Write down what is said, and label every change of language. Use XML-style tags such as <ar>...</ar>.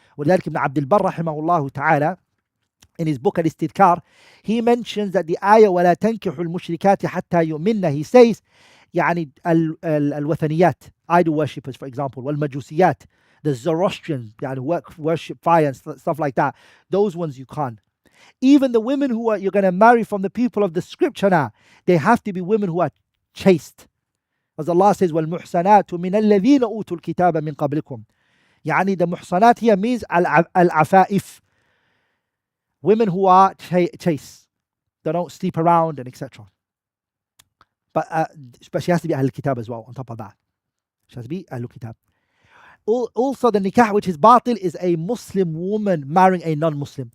<ar>وَلذلك ابن عبد البر رحمه الله تعالى,</ar> <en>in his book Al-Istidkar, he mentions that the ayah</en> <ar>وَلَا تَنْكِحُ الْمُشْرِكَاتِ حَتَّى يُؤْمِنَّ,</ar> <en>he says,</en> <ar>يعني الوثنيات,</ar> <en>idol worshippers for example,</en> <ar>والمجوسيات,</ar> <en>the Zoroastrians,</en> <ar>يعني</ar> <en>worship fire and stuff like that, those ones you can't. Even the women who you're going to marry from the people of the scripture now, they have to be women who are chaste. As Allah says,</en> <ar>وَالْمُحْسَنَاتُ مِنَ الَّذِينَ أُوتُوا الْكِتَابَ مِنْ قَبْلِكُمْ. يعني</ar> <en>the muhsanat here means al-afaif. Women who are chaste. They don't sleep around and etc. But she has to be Ahlul Kitab as well, on top of that. She has to be Ahlul Kitab. Also, the nikah which is batil is a Muslim woman marrying a non-Muslim.</en>